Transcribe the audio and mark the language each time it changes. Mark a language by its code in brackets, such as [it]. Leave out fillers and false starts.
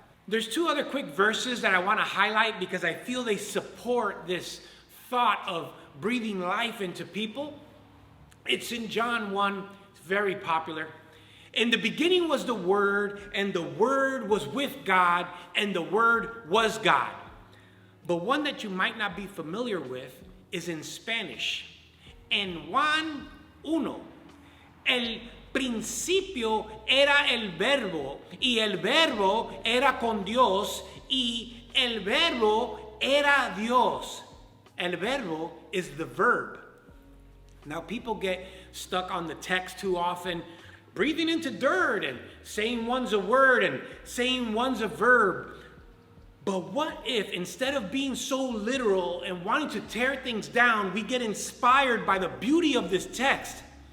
[en] There's two other quick verses that I want to highlight because I feel they support this thought of breathing life into people. It's in John 1, it's very popular. In the beginning was the Word, and the Word was with God, and the Word was God. But one that you might not be familiar with is in Spanish. [es] En Juan 1, el principio era el verbo, y el verbo era con Dios, y el verbo era Dios. [en] El verbo is the verb. Now people get stuck on the text too often, breathing into dirt and saying one's a word and saying one's a verb. But what if instead of being so literal and wanting to tear things down, we get inspired by the beauty of this text?